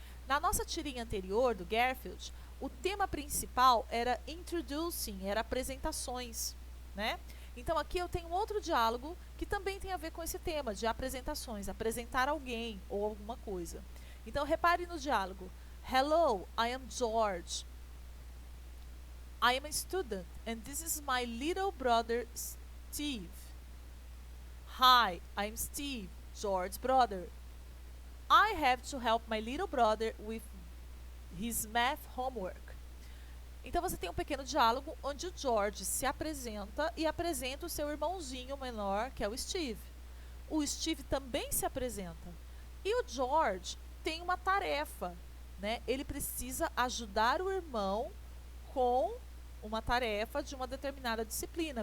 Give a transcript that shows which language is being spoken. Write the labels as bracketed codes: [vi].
[pt] Na nossa tirinha anterior, do Garfield, o tema principal era introducing, era apresentações, né? Então aqui eu tenho outro diálogo que também tem a ver com esse tema de apresentações, apresentar alguém ou alguma coisa. Então repare no diálogo. [en] Hello, I am George. I am a student and this is my little brother Steve. Hi, I'm Steve, George's brother. I have to help my little brother with his math homework. [pt] Então você tem um pequeno diálogo onde o George se apresenta e apresenta o seu irmãozinho menor, que é o Steve. O Steve também se apresenta. E o George tem uma tarefa, né? Ele precisa ajudar o irmão com uma tarefa de uma determinada disciplina.